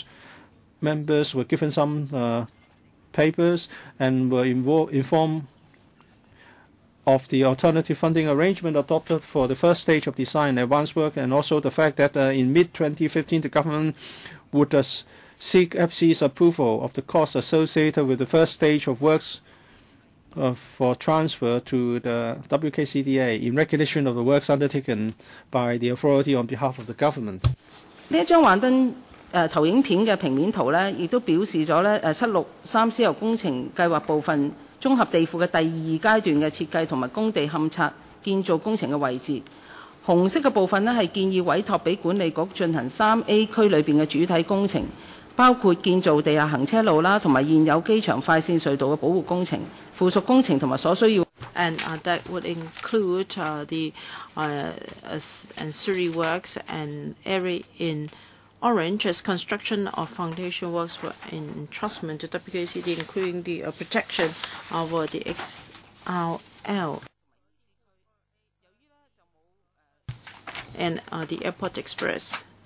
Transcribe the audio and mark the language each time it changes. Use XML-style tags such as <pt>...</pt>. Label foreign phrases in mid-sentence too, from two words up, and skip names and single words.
<en>Members were given some papers and were informed of the alternative funding arrangement adopted for the first stage of design and advanced work, and also the fact that in mid-2015 the government would seek FC's approval of the costs associated with the first stage of works for transfer to the WKCDA in recognition of the works undertaken by the authority on behalf of the government.</en> <yue>呢一張幻燈投影片嘅平面圖呢，亦都表示咗呢763私有工程計劃部分綜合地庫嘅第2階段嘅設計同埋工地勘察建造工程嘅位置。紅色嘅部分呢，係建議委託俾管理局進行3A 區裏邊嘅主體工程，包括建造地下行車路啦，同埋現有機場快線隧道嘅保護工程、附屬工程同埋所需要。</yue> <en>And that would include the ancillary works and area in orange as construction of foundation works for entrustment to WKCD, including the protection of the XRL and the Airport Express.</en>